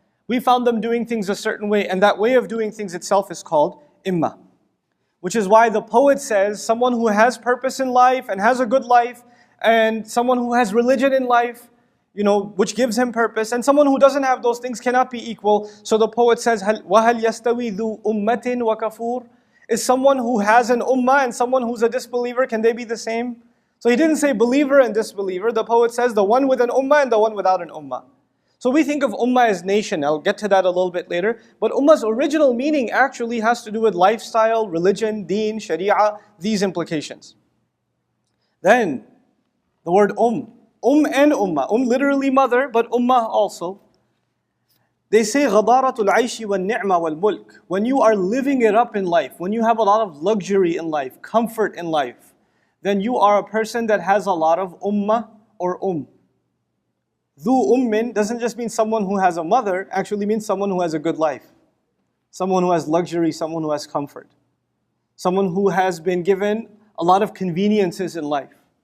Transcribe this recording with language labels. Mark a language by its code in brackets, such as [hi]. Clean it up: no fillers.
[en] We found them doing things a certain way, and that way of doing things itself is called imma. Which is why the poet says, someone who has purpose in life and has a good life, and someone who has religion in life, which gives him purpose, and someone who doesn't have those things cannot be equal. So the poet says, [ar] وَهَلْ يَسْتَوِي ذُو أُمَّةٍ وَكَفُورٍ. [en] Is someone who has an ummah and someone who's a disbeliever, can they be the same? So he didn't say believer and disbeliever. The poet says the one with an ummah and the one without an ummah. So we think of ummah as nation. I'll get to that a little bit later. But ummah's original meaning actually has to do with lifestyle, religion, deen, sharia, these implications. Then, the word and ummah. Literally mother, but ummah also. They say [ar] غَضَارَةُ الْعَيْشِ وَالنِّعْمَ وَالْمُلْكِ. [en] When you are living it up in life, when you have a lot of luxury in life, comfort in life, then you are a person that has a lot of ummah or Dhu ummin doesn't just mean someone who has a mother, actually means someone who has a good life. Someone who has luxury, someone who has comfort. Someone who has been given a lot of conveniences in life.